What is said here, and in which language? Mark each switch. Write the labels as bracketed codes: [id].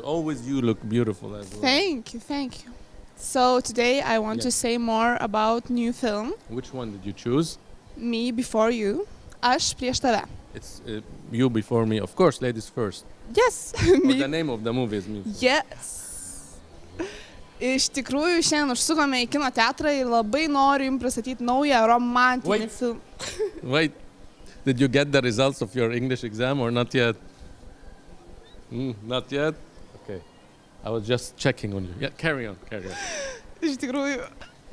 [en] Always you look beautiful as well. Thank you. So today I want to say more about new film. Which one did you choose? Me Before You. [lt] Aš prieš tave. [en] It's You Before Me. Of course, ladies first. Yes. The name of the movie is Me. Yes. [lt] Iš tikrųjų, šiandien užsukome į kino teatrą ir labai noriu jums pristatyti naują romantinį filmą. [en] Wait, did you get the results of your English exam or not yet? Not yet? Okay. I was just checking on you. Yeah, carry on. [lt] Iš tikrųjų.